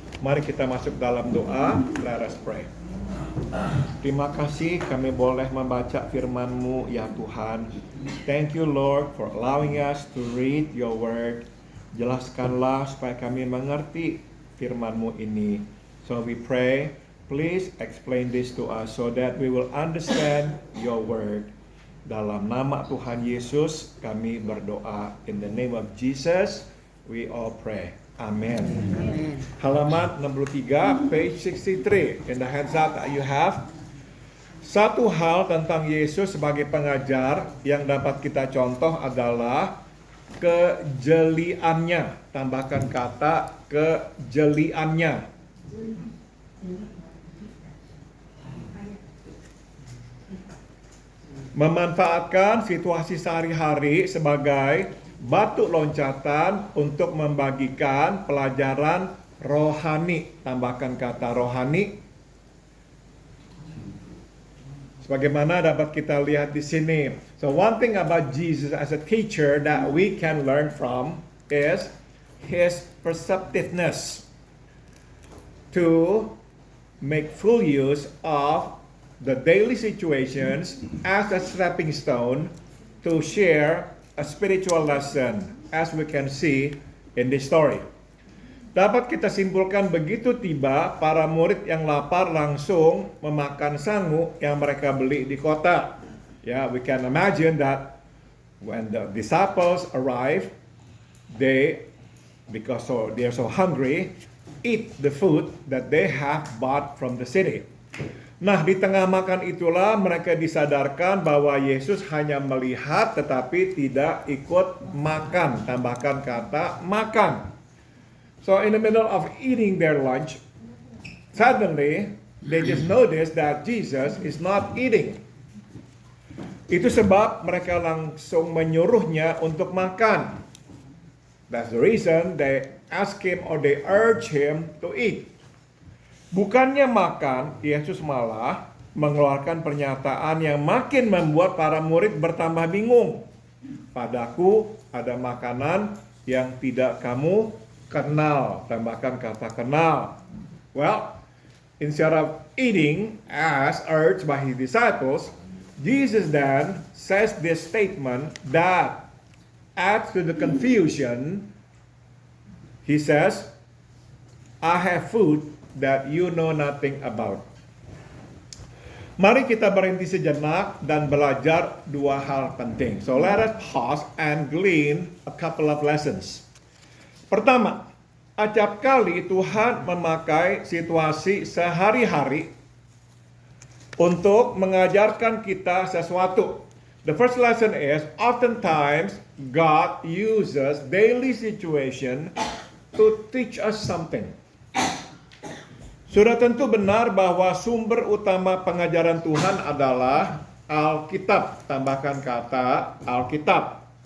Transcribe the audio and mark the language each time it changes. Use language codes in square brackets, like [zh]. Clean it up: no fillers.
[id] Mari kita masuk dalam doa. [en] Let us pray. [id] Terima kasih kami boleh membaca firman-Mu ya Tuhan. [en] Thank you Lord for allowing us to read your word. [id] Jelaskanlah supaya kami mengerti firman-Mu ini. [en] So we pray, please explain this to us so that we will understand your word. [id] Dalam nama Tuhan Yesus kami berdoa. [en] In the name of Jesus we all pray. Amen. [id] Halaman 63, [en] page 63. In the handout that you have. [id] Satu hal tentang Yesus sebagai pengajar yang dapat kita contoh adalah kejeliannya. Tambahkan kata kejeliannya. Memanfaatkan situasi sehari-hari sebagai batu loncatan untuk membagikan pelajaran rohani. Tambahkan kata rohani. Sebagaimana dapat kita lihat di sini. [en] So one thing about Jesus as a teacher that we can learn from is his perceptiveness to make full use of the daily situations as a stepping stone to share a spiritual lesson, as we can see in this story. [id] Dapat kita simpulkan begitu tiba para murid yang lapar langsung memakan sangu yang mereka beli di kota. [en] We can imagine that when the disciples arrive, they, because they're so hungry, eat the food that they have bought from the city. [id] Nah, di tengah makan itulah mereka disadarkan bahwa Yesus hanya melihat tetapi tidak ikut makan. Tambahkan kata makan. [en] So in the middle of eating their lunch, suddenly they just noticed that Jesus is not eating. [id] Itu sebab mereka langsung menyuruhnya untuk makan. [en] That's the reason they ask him or they urge him to eat. [id] Bukannya makan, Yesus malah mengeluarkan pernyataan yang makin membuat para murid bertambah bingung. "Padaku ada makanan yang tidak kamu kenal." Tambahkan kata kenal. [en] Well, instead of eating as urged by his disciples, Jesus then says this statement that adds to the confusion. He says, "I have food that you know nothing about." [id] Mari kita berhenti sejenak dan belajar dua hal penting. [en] So let us pause and glean a couple of lessons. [id] Pertama, acap kali Tuhan memakai situasi sehari-hari untuk mengajarkan kita sesuatu. [en] The first lesson is, oftentimes God uses daily situation to teach us something. [id] Sudah tentu benar bahwa sumber utama pengajaran Tuhan adalah Alkitab. Tambahkan kata Alkitab.